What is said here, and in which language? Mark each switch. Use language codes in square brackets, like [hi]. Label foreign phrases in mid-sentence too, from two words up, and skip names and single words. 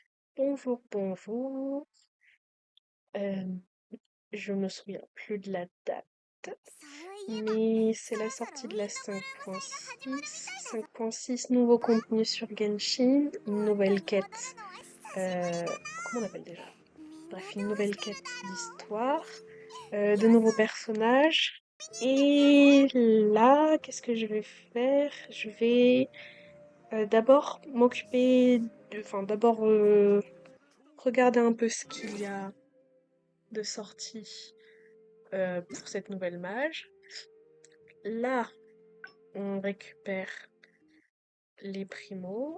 [fr] Bonjour, bonjour. Euh, je me souviens plus de la date, [ja] そういえば、 [fr] mais c'est [ja] そ [fr] la [ja] ろそろ [fr] sortie [ja] ウィンドブレー [fr] de la [ja] ド戦が始まるみたいだぞ。 [fr] 5.6, nouveau contenu sur Genshin, une [ja] 本当 [fr] nouvelle [ja] に戻る [fr] quête, [ja] のは久しぶりだ [fr] comment on appelle déjà? [ja] な。みんな [fr] Bref, [ja] ど [fr] une [ja] う [fr] nouvelle [ja] して [fr] quête [ja] んだろ [fr] d'histoire, [ja] う。よ [fr] de nouveaux [ja] そ [fr] personnages. [ja] 見に行ってきなさい。 [fr] Et là, qu'est-ce que je vais faire? Je vais d'abord enfin d'abord regarder un peu ce qu'il y a de sortie pour cette nouvelle mage. Là, on récupère les primos.